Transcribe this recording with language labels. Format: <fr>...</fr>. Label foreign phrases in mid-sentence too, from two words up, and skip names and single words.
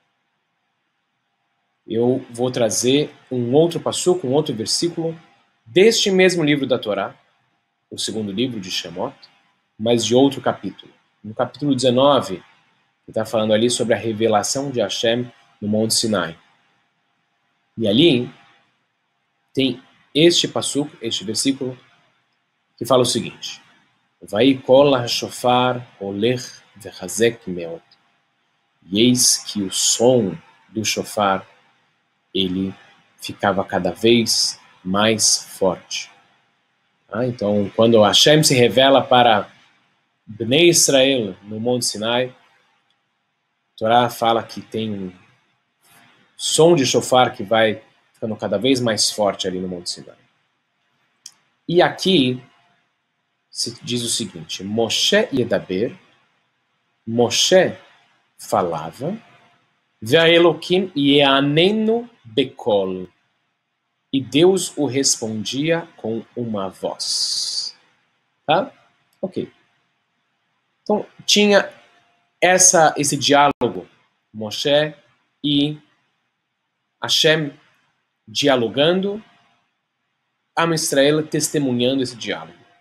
<pt>Eu vou trazer um outro passuco, um outro versículo deste mesmo livro da Torá, o segundo livro de Shemot, mas de outro capítulo. No capítulo 19, que está falando ali sobre a revelação de Hashem no Monte Sinai. E ali tem este passuco, este versículo, que fala o seguinte:</pt> <he>וי קול השופר הולך וחזק מאד.</he> <pt>E eis que o som do shofar, ele ficava cada vez mais forte. Então, quando Hashem se revela para</pt> <he>בני ישראל</he> <pt>no Monte Sinai, a Torá fala que tem um som de shofar que vai ficando cada vez mais forte ali no Monte Sinai. E aqui se diz o seguinte:</pt> <he>משה ידבר,</he> <pt>Moshe falava,</pt> <he>והאלקים יעננו בקול,</he> <pt>e Deus o respondia com uma voz. Tá? Ok. Então, tinha esse diálogo, Moshe e Hashem dialogando,</pt> <he>עם ישראל</he> <pt>testemunhando esse diálogo.</pt>